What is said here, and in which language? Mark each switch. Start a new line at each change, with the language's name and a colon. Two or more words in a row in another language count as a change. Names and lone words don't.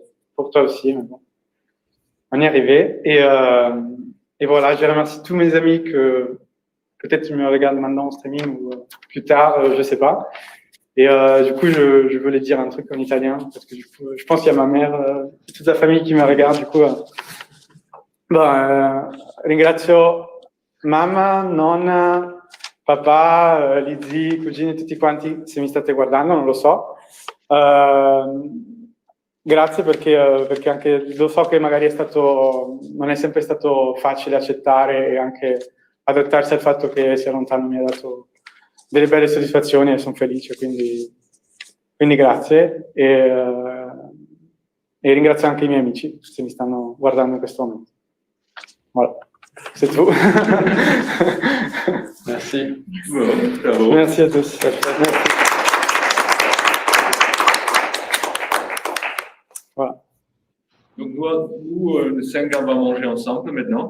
French: Pour toi aussi, mais bon. On y est arrivé. Et voilà, je remercie tous mes amis que peut-être ils me regardent maintenant en streaming ou plus tard, je sais pas. Et du coup, je voulais dire un truc en italien parce que du coup, je pense qu'il y a ma mère, toute la famille qui me regarde. Du coup,
Italian: ringrazio mamma, nonna, papà, gli zii, cugini, tutti quanti, se mi state guardando, non lo so. Grazie perché anche lo so che magari non è sempre stato facile accettare e anche adattarsi al fatto che sia lontano mi ha dato delle belle soddisfazioni e sono felice, quindi grazie e ringrazio anche i miei amici se mi stanno guardando in questo momento.
French: Voilà, c'est tout. Merci. Bon, merci à tous. Merci. Voilà. Donc nous le 5 on va manger ensemble maintenant.